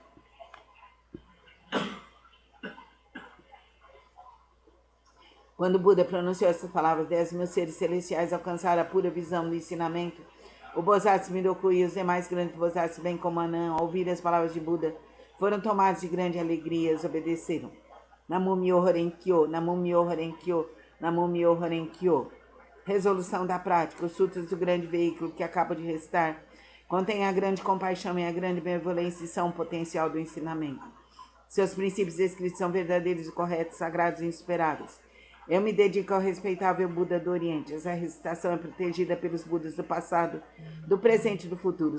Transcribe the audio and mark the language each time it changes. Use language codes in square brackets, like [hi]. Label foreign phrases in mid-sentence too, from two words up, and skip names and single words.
[pt] Quando Buda pronunciou essas palavras, 10.000 seres celestiais alcançaram a pura visão do ensinamento. O Bodhisattva Miroku e os demais grandes Bodhisattvas, bem como Anand, ao ouvir as palavras de Buda, foram tomados de grande alegria e os obedeceram. [ja] Namo Myoho Renkyo, Namo Myoho Renkyo, Namo Myoho Renkyo. [pt] Resolução da prática. Os sutras do grande veículo que acabo de recitar contêm a grande compaixão e a grande benevolência e são o potencial do ensinamento. Seus princípios descritos são verdadeiros e corretos, sagrados e insuperáveis. Eu me dedico ao respeitável Buda do Oriente. Essa recitação é protegida pelos Budas do passado, do presente e do futuro.